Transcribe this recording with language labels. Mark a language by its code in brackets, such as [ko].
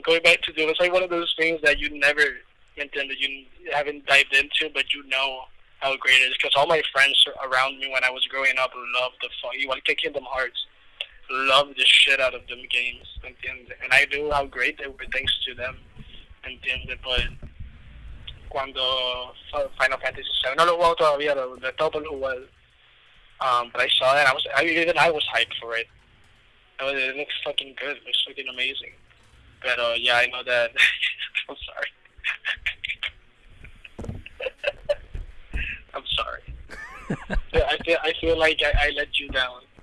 [en] Going back to Doom, it's like one of those things that you never intended, you haven't dived into, but you know how great it is. Because all my friends around me when I was growing up loved the fuck. [es] Igual que [en] Kingdom Hearts, loved the shit out of them games. [es] ¿Entiendes? [en] And I knew how great they were thanks to them. [es] ¿Entiendes? [en] But [es] cuando Final Fantasy VII, no lo he jugado todavía, de todo lo jugué. [en] But I saw it, I was hyped for it. It looks fucking good. It looks fucking amazing. But yeah, I know that. I'm sorry. I'm sorry. I feel like I let you down.